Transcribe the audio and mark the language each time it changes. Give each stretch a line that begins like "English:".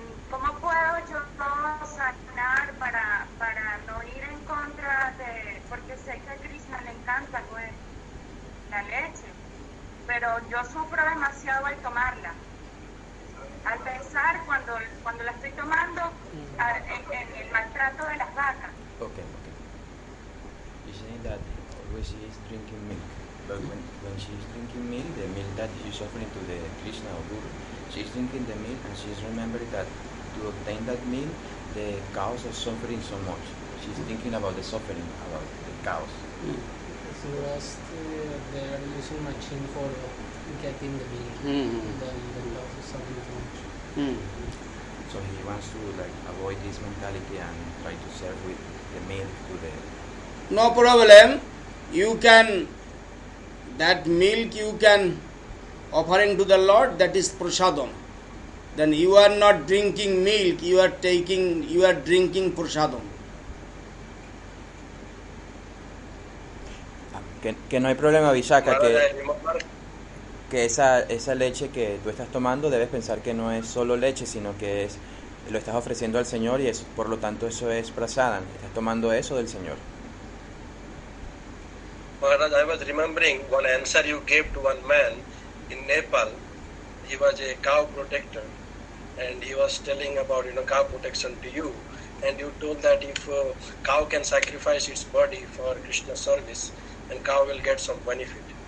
Spanish: ¿Cómo puedo yo sanar para no ir en contra de, porque sé que a Krishna le encanta pues la leche, pero yo sufro demasiado al tomarla, al pensar cuando la estoy tomando en el maltrato de las vacas.
English: Okay. You say that always she is drinking milk, but when she is drinking milk, the milk that she's offering to the Krishna or Guru, she's drinking the milk and she's remembering that to obtain that milk, the cows are suffering so much. She's thinking about the suffering, about the cows. So they are using machine for getting the milk. Then the cows are suffering so much. So he wants to avoid this mentality and try to serve with the milk to the... No problem. You can, that milk you can offering to the Lord, that is prasadam. Then you are not drinking milk, you are drinking prasadam.
Spanish: Que no hay problema, Vishakha, que esa leche que tú estás tomando debes pensar que no es solo leche, sino que lo estás ofreciendo al Señor y por lo tanto eso es prasadam. Estás tomando eso del Señor.
English: Maharaj, I was remembering one answer you gave to one man in Nepal. He was a cow protector and he was telling about cow protection to you, and you told that if cow can sacrifice its body for Krishna service, and cow will get some benefit.